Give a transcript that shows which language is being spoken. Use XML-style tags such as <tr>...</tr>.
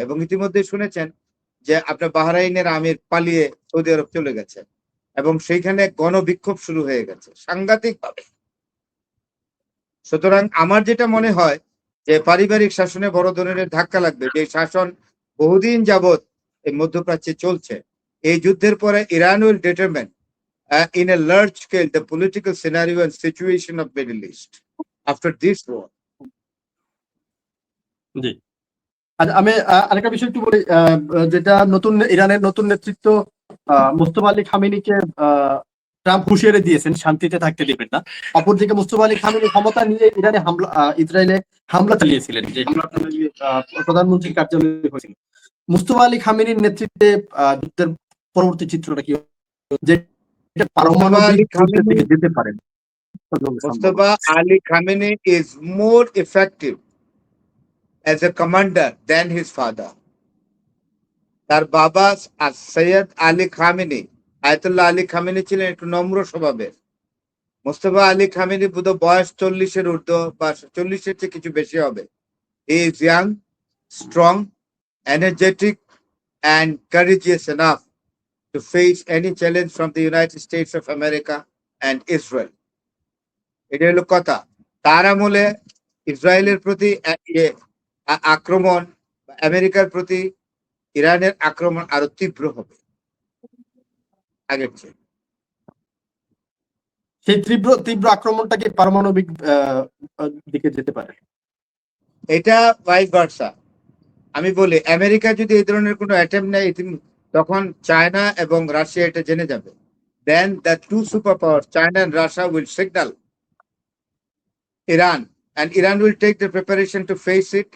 <bn>এবং ইতিমধ্যে শুনেছেন যে আপনার বাহরাইনের আমির পালিয়ে সৌদি আরব চলে গেছে এবং সেইখানে গণবিক্ষোভ শুরু হয়ে গেছে সাংঘাতিক ভাবে। সুতরাং আমার যেটা মনে হয় যে পারিবারিক শাসনে বড় ধরনের ধাক্কা লাগবে, যে শাসন বহুদিন যাবৎ এই মধ্যপ্রাচ্যে চলছে। এই যুদ্ধের পরে</bn> <en>Iran will determine in a large scale the political scenario and situation of Middle East after this war.</en> <bn>জি। আচ্ছা, আমি আরেকটা বিষয় একটু বলি, যেটা ইরানের নতুন নেতৃত্ব মুস্তফা আলী খামেনিকে ট্রাম্প হুঁশিয়ারি দিয়েছেন শান্তিতে থাকতে দেবেন না। অপরদিকে মুস্তফা আলী খামেনি ক্ষমতা নিয়ে ইসরায়েলে হামলা চালিয়েছিলেন, যে হামলাটা প্রধানমন্ত্রীর কার্যালয়ে হয়েছিল। মুস্তফা আলী খামেনির নেতৃত্বে যুদ্ধের পরবর্তী চিত্রটা কি, যে পারমাণবিক যুদ্ধের দিকে যেতে পারেন?</bn> <en>Mustafa Ali Khamenei is more effective as a commander than his father.</en> <bn>তার বাবা Syed Ali Khamenei, Ayatollah Ali Khamenei ছিলেন একটু নম্র স্বভাবের। মুস্তফা আলী খামেনি বোধ বয়স 40-এর ঊর্ধ্ব বা 40-এর চেয়ে কিছু বেশি হবে।</bn> <en>He is young, strong, energetic and courageous enough to face any challenge from the United States of America and Israel.</en> <bn>এটা হলো কথা। তার আমলে ইসরায়েলের প্রতি আক্রমণ, আমেরিকার প্রতি ইরানের আক্রমণ আরো তীব্র হবে আগের চেয়ে। সেই তীব্র আক্রমণটা কি পারমাণবিক দিকে যেতে পারে? এটা ভাইস ভার্সা। আমি বলি, আমেরিকা যদি এই ধরনের কোনো অ্যাটেম্প নেয়, তখন চায়না এবং রাশিয়া এটা জেনে যাবে।</bn> <en>Then the two superpowers, China and Russia, will signal Iran, and Iran will take the preparation to face it.</en>